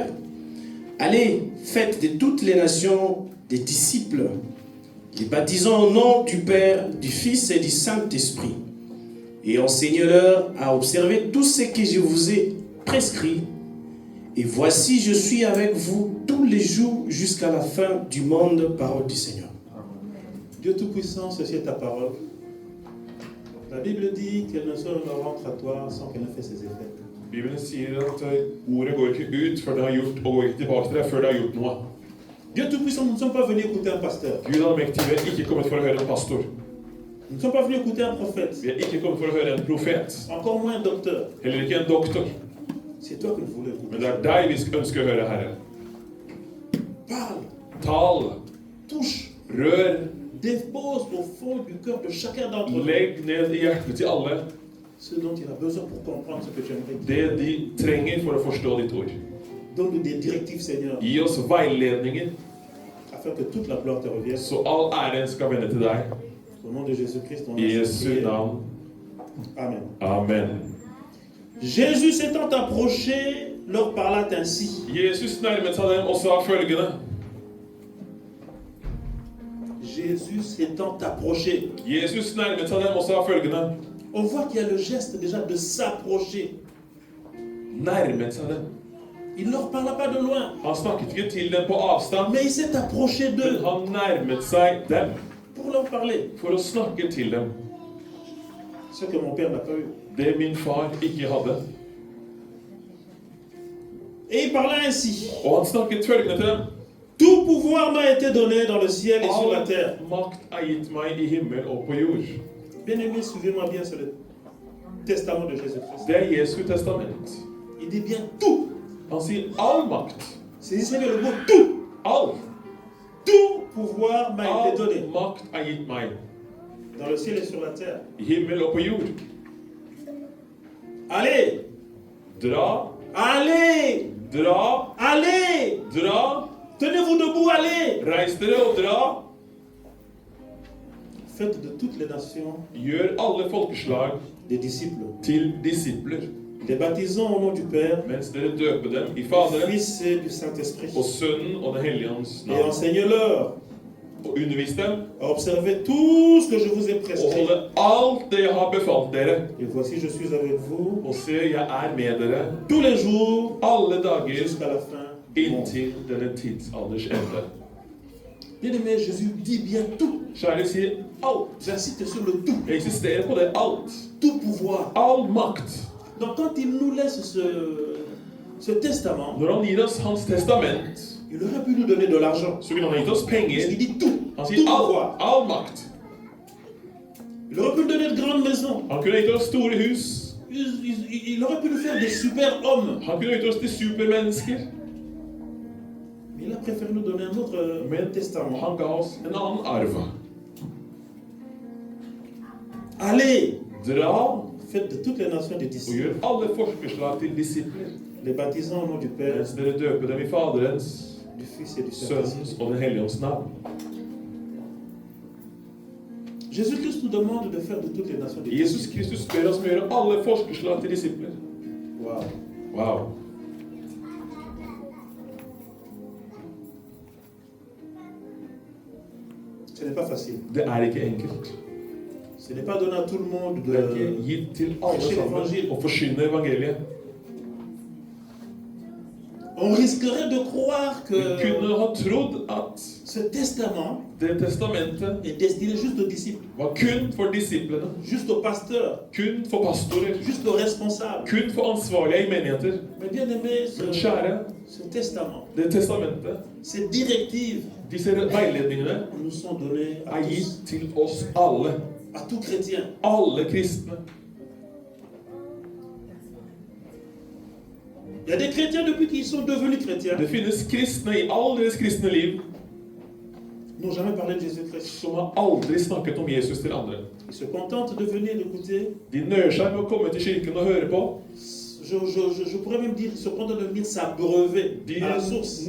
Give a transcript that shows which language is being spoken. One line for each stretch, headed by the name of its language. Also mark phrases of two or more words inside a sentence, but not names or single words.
French: Allez, faites de toutes les nations des disciples, les baptisant au nom du Père, du Fils et du Saint-Esprit, et enseignez-leur à observer tout ce que je vous ai prescrit. Et voici, je suis avec vous tous les jours jusqu'à la fin du monde, parole du Seigneur. Dieu Tout-Puissant, ceci est ta parole. La Bible dit qu'elle ne rentre à toi sans qu'elle ait fait ses effets.
Norwegian: Bibelen sier at ordet går ikke ut før det har gjort, og går ikke tilbake til deg før det har gjort noe.
French: Dieu Tout-Puissant, nous ne sommes pas venus écouter un pasteur.
Norwegian: Gud allmektige er ikke kommet for å høre en pastor.
French: Nous ne sommes pas venus écouter un prophète.
Norwegian: Vi er ikke kommet for å høre en profet.
French: Encore moins un docteur.
Norwegian: Heller ikke en doktor.
French: C'est toi que nous voulons écouter.
Norwegian: Men det er deg vi ønsker å høre, Herre.
French: Parle,
Norwegian: Tal,
French: touche,
Norwegian: rør,
French: dépose au fond du cœur de chacun d'entre nous
Norwegian: legg ned i hjertet til alle
French: ce dont il a besoin pour comprendre ce que tu aimerais
Norwegian: det
French: dire.
Norwegian: de trenger for å forstå ditt ord.
French: Donne-nous des directives, Seigneur,
Norwegian: Gi oss veiledninger,
French: afin que toute la gloire te revienne.
Norwegian: så all æren skal vende til deg.
French: Au nom de Jésus-Christ, on
Norwegian: I
French: a
Norwegian: Jesu
French: prié.
Norwegian: navn.
French: Amen.
Norwegian: Amen.
French: Jésus s'étant approché, leur parla ainsi.
Norwegian: Jesus nærmet seg dem og sa følgende.
French: Jésus s'étant approché.
Norwegian: Jesus nærmet seg dem og sa følgende.
French: On voit qu'il y a le geste déjà de s'approcher.
Norwegian: Nærmet seg dem.
French: Il ne leur parla pas de loin,
Norwegian: Han snakket ikke til dem på avstand,
French: mais il s'est approché
Norwegian: men
French: d'eux
Norwegian: han nærmet seg dem
French: pour leur parler.
Norwegian: for å snakke til dem.
French: Ce que mon père n'a pas eu.
Norwegian: Det min far ikke hadde.
French: Et il parla ainsi.
Norwegian: Og han snakket følgende til dem.
French: Tout pouvoir m'a été donné dans le ciel et sur la
Norwegian: All
French: terre.
Norwegian: makt er gitt meg i himmel og på jord.
French: Bien-aimés, suivez-moi bien sur le testament de Jésus-Christ.
Norwegian: Det er Jesu testament.
French: Il dit bien tout.
Norwegian: Han sier all makt.
French: Saisissez le mot tout.
Norwegian: All.
French: Tout pouvoir m'a été
Norwegian: All
French: donné
Norwegian: makt er gitt meg
French: dans le ciel et sur la terre.
Norwegian: i himmel og på jord.
French: Allez,
Norwegian: Dra,
French: allez,
Norwegian: dra,
French: allez.
Norwegian: dra.
French: Tenez-vous debout, allez.
Norwegian: Reis dere og dra.
French: Faites de toutes les nations
Norwegian: Gjør alle folkeslag
French: des disciples.
Norwegian: til disipler,
French: Les baptisons au nom du Père,
Norwegian: mens dere døper dem i
French: du
Norwegian: Faderen
French: Fils et du Saint-Esprit.
Norwegian: og Sønnen og Den hellige ånds
French: Et
Norwegian: navn.
French: enseignez-leur
Norwegian: Og undervis dem
French: à observer tout ce que je vous ai
Norwegian: og
French: prescrit.
Norwegian: holde alt det jeg har befalt dere.
French: Et voici, je suis avec vous
Norwegian: Og se, jeg er med dere
French: tous les jours
Norwegian: alle dager
French: jusqu'à la fin du monde.
Norwegian: inntil denne tidsalders ende.
French: Bien-aimé, Jésus dit bien tout.
Norwegian: Kjære sier alt.
French: J'insiste sur le tout.
Norwegian: Jeg insisterer på det. Alt.
French: Tout pouvoir.
Norwegian: All makt.
French: Donc quand il nous laisse ce testament,
Norwegian: Når han gir oss hans testament,
French: il aurait pu nous donner de l'argent.
Norwegian: så vil han ha gitt oss
French: Parce
Norwegian: penger.
French: qu'il dit tout.
Norwegian: Han
French: Tout
Norwegian: sier
French: pouvoir.
Norwegian: all makt.
French: Il aurait pu nous donner de grandes maisons.
Norwegian: Han kunne gitt oss store hus.
French: Il aurait pu nous faire des super hommes.
Norwegian: Han kunne gitt oss til supermennesker.
French: Mais il a préféré nous donner un autre
Norwegian: Men
French: testament.
Norwegian: han ga oss en annen arv.
French: Allez,
Norwegian: Dra
French: faites de toutes les nations des
Norwegian: og
French: disciples.
Norwegian: gjør alle folkeslag til disipler,
French: Les baptisant au nom du Père,
Norwegian: mens dere døper dem i Faderens,
French: du Fils et du Saint-Esprit.
Norwegian: Sønnens og Den hellige ånds navn.
French: Jésus-Christ nous demande de faire de toutes les nations des
Norwegian: Jesus
French: disciples.
Norwegian: Kristus ber oss om å gjøre alle folkeslag til disipler.
French: Wow.
Norwegian: Wow.
French: Ce n'est pas facile.
Norwegian: Det er ikke enkelt.
French: Ce n'est pas donné à tout le monde
Norwegian: Det er ikke
French: de...
Norwegian: gitt til alle sammen å forkynne evangeliet.
French: On risquerait de croire
Norwegian: Vi
French: que
Norwegian: kunne ha trodd at
French: ce Ce testament
Norwegian: Det testamentet
French: est destiné juste aux disciples,
Norwegian: var kun for disiplene,
French: juste aux pasteurs,
Norwegian: kun for pastorer,
French: juste aux responsables.
Norwegian: kun for ansvarlige i menigheter.
French: Mais bien aimé,
Norwegian: Men kjære,
French: ce testament,
Norwegian: det testamentet,
French: ces directives
Norwegian: disse veiledningene,
French: nous sont données à
Norwegian: er
French: tous,
Norwegian: gitt til oss alle.
French: à tout chrétien.
Norwegian: Alle kristne.
French: Il y a des chrétiens depuis qu'ils sont devenus chrétiens,
Norwegian: Det finnes kristne i all deres kristne liv
French: n'ont jamais parlé de Jésus-Christ.
Norwegian: som har aldri snakket om Jesus til andre.
French: Ils se contentent de venir écouter.
Norwegian: De nøyer seg med å komme til kirken og høre på.
French: Je pourrais même dire, ils se contentent de venir s'abreuver
Norwegian: De
French: à la source.